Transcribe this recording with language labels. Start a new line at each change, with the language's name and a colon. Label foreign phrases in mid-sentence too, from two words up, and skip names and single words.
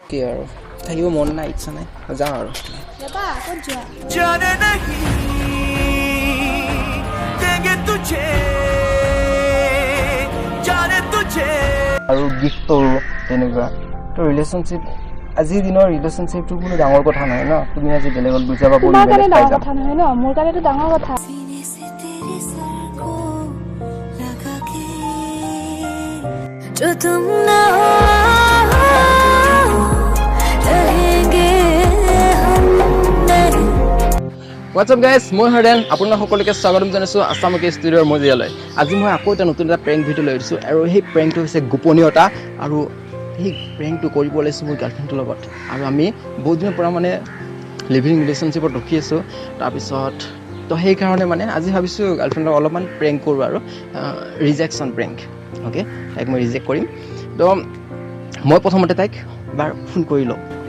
Assamese: কি আৰু থাকিব মন নাই ইচ্ছা নাই যাওঁ আৰু বাবা ক'ত যোৱা
Hindi: जाने नहीं देंगे तुझे जाने तुझे
Assamese: আৰু গিফ্ট কৰোঁ তেনেকুৱা তো ৰিলেশ্যনশ্বিপ আজিৰ দিনৰ ৰিলেশ্যনশ্বিপটো কোনো ডাঙৰ কথা নহয় ন তুমি আজি বেলেগত বুজা পাব তোমাৰ কাৰণে ডাঙৰ কথা নহয় ন মোৰ কাৰণেতো ডাঙৰ কথা
Hindi: जो तुम ना हो रहेंगे हम नहीं
English: what's up guys
Assamese: মই হৰেন আপোনালোক সকলোকে স্বাগতম জনাইছোঁ আছামকে ষ্টুডিঅ'ৰ মজিয়ালৈ আজি মই আকৌ এটা নতুন এটা
English: prank video'
Assamese: লৈ আহিছোঁ আৰু সেই প্ৰেংকটো হৈছে গোপনীয়তা আৰু সেই প্ৰেংকটো কৰিব ওলাইছোঁ মোৰ গাৰ্লফ্ৰেণ্ডটোৰ লগত আৰু আমি বহুত দিনৰ পৰা মানে
English: living relationship
Assamese: ৰখি আছোঁ তাৰপিছত তো সেইকাৰণে মানে আজি ভাবিছোঁ গাৰ্লফ্ৰেণ্ডক অলপমান প্ৰেংক কৰোঁ আৰু
English: rejection prank
Assamese: অ'কে তাইক মই ৰিজেক্ট কৰিম তো মই প্ৰথমতে তাইক এবাৰ ফোন কৰি লওঁ